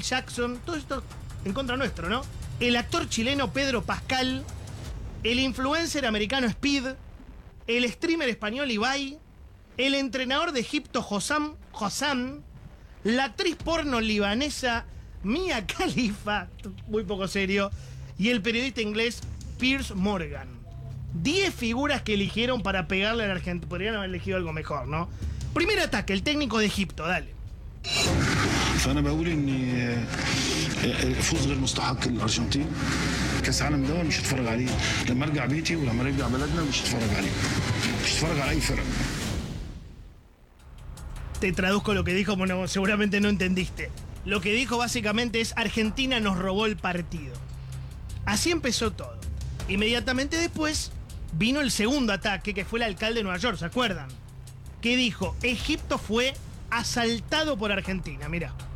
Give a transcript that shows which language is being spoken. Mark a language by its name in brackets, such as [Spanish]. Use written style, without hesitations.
[Spanish] Jackson, todo esto en contra nuestro, ¿no? El actor chileno, Pedro Pascal, el influencer americano, Speed, el streamer español, Ibai, el entrenador de Egipto, Hossam, la actriz porno libanesa, Mia Khalifa, muy poco serio, y el periodista inglés, Piers Morgan. 10 figuras que eligieron para pegarle a la gente. Podrían haber elegido algo mejor, ¿no? Primer ataque, el técnico de Egipto, dale. [Arabic] فأنا بقول إن الفوز غير مستحق للأرجنتين كأس عالم ده مش هتفرج عليه لما أرجع بيتي ولما أرجع بلدنا مش هتفرج عليه مش هتفرج على أي فرق. [Spanish] Te traduzco lo que dijo, bueno, seguramente no entendiste. Lo que dijo básicamente es: Argentina nos robó el partido. Así empezó todo. Inmediatamente después vino el segundo ataque, que fue el alcalde de Nueva York, ¿se acuerdan? Que dijo: Egipto fue asaltado por Argentina, mira.